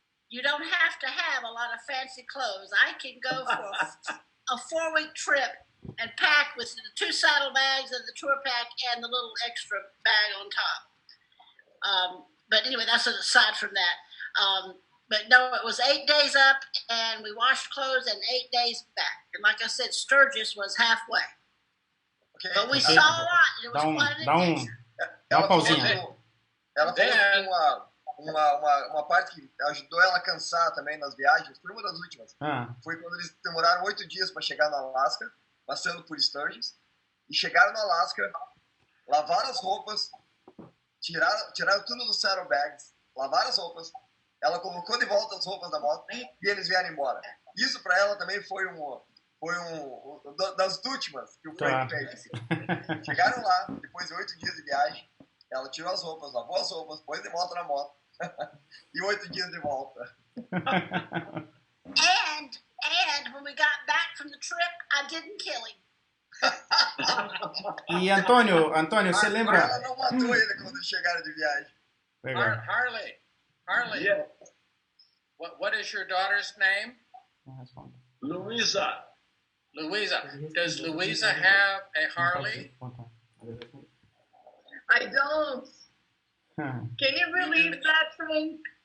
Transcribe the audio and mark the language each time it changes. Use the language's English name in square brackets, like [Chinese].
[English] You don't have to have a lot of fancy clothes. I can go for a 4-week trip and pack with the 2 saddlebags and the tour pack and the little extra bag on top. But anyway, that's an aside from that. But no, it was 8 days up, and we washed clothes, and 8 days back. And like I said, Sturgis was halfway. Okay. But we saw a lot. It was quite an adventure. [Portuguese] Dá uma pausinha. Ela falou uma parte que ajudou ela a cansar também nas viagens, foi uma das últimas. Foi quando eles demoraram 8 dias para chegar no Alasca, passando por Sturgis, e chegaram no Alasca, lavaram as roupas, tiraram tudo dos saddlebags, lavaram as roupas, ela colocou de volta as roupas da moto e eles vieram embora. Isso para ela também foi das últimas que o Frank fez. Chegaram lá, depois de 8 dias de viagem, ela tirou as roupas, lavou as roupas, pôs de volta na moto e 8 dias de volta. [English] And when we got back from the trip, I didn't kill him. [Portuguese] E Antônio, você lembra? Ela não matou ele quando eles chegaram de viagem. [English] Harley. Yeah. What is your daughter's name? Louisa. Does Louisa have a Harley? I don't. Can you believe that, Frank?